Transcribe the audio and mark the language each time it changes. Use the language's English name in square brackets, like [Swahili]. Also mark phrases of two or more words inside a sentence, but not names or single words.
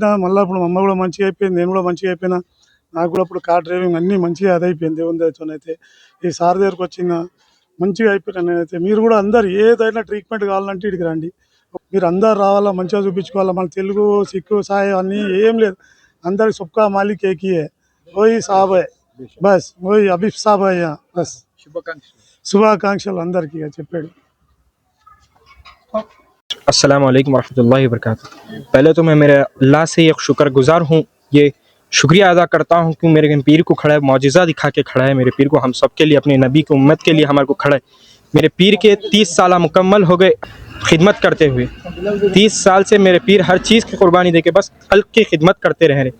[Telugu] మళ్ళీ ఇప్పుడు మా అమ్మ కూడా మంచిగా అయిపోయింది, నేను కూడా మంచిగా అయిపోయినా. నాకు కూడా ఇప్పుడు [English] car driving [Telugu] అన్నీ మంచిగా అదైపోయింది దేవుని దయతోనైతే. ఈ సార్ దగ్గరకు వచ్చిన మంచిగా అయిపోయినా నేనైతే. మీరు కూడా అందరు ఏదైనా ట్రీట్మెంట్ కావాలంటే ఇక్కడికి రండి. మీరు అందరు రావాలా, మంచిగా చూపించుకోవాలా. మన తెలుగు సిక్కు సాయి అన్నీ ఏం లేదు, అందరికి [Hindi] सबका मालिक एक ही है, वही साहब है बस, वही अभी साहब है यहाँ बस. [Telugu] శుభాకాంక్షలు అందరికీ చెప్పాడు. [Arabic] السلام عليكم رحمة الله و بركاته. [Hindi] पहले तो मैं मेरे अल्लाह से एक शुक्रगुजार हूँ, ये शुक्रिया अदा करता हूँ कि मेरे पीर को खड़ा है, मौजिज़ा दिखा के खड़ा है। मेरे पीर को हम सब के लिए, अपने नबी की उम्मत के लिए हमारे को खड़ा है। मेरे पीर के 30 साल मुकम्मल हो गए खिदमत करते हुए। 30 साल से मेरे पीर हर चीज़ की कुर्बानी दे के बस खल्क़ की खिदमत करते रह रहे।